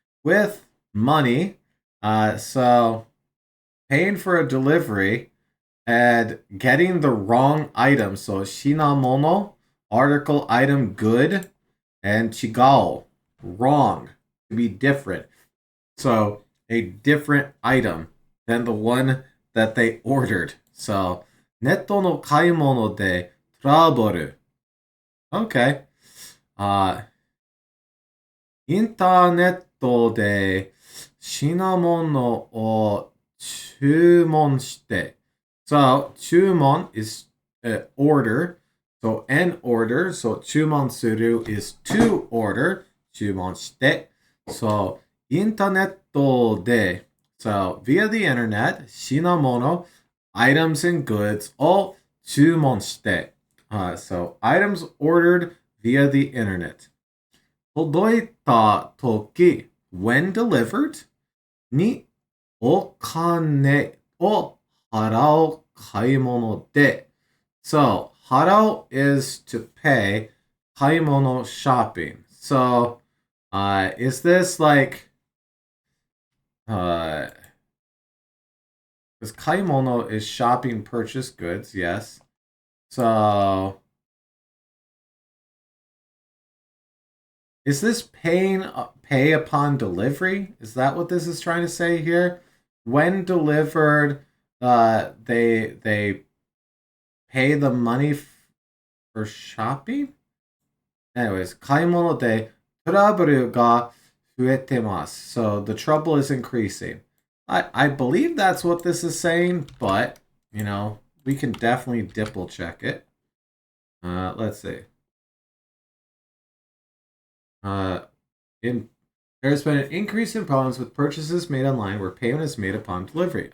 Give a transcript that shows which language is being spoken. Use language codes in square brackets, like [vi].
[en] With money. So paying for a delivery and getting the wrong item. So shinamono, article, item, good, and chigao, wrong, to be different. So a different item than the one that they ordered. [ja] So ネットの買い物でトラブル. [en] Okay. [ja] インターネットで品物を注文して。 [en] So, 注文 is order. So, an order. So, [ja] 注文する [en] is to order. [ja] 注文して。 [en] So, [ja] インターネットで [en] So, via the internet, [ja] 品物 [en] items and goods [ja] を注文して。 [en] So, items ordered via the internet. [ja] 届いた時 [en] when delivered [ja] にお金を払う買い物で So 払う [en] is to pay [ja] 買い物 [en] shopping. So is this like because [ja] 買い物 [en] is shopping purchase goods, yes. So is this pay upon delivery? Is that what this is trying to say here? When delivered, they pay the money for shopping? [ja] Anyways, 買い物でトラブルが増えてます. [en] So the trouble is increasing. I believe that's what this is saying, but, you know, we can definitely double check it. Let's see. There's been an increase in problems with purchases made online where payment is made upon delivery.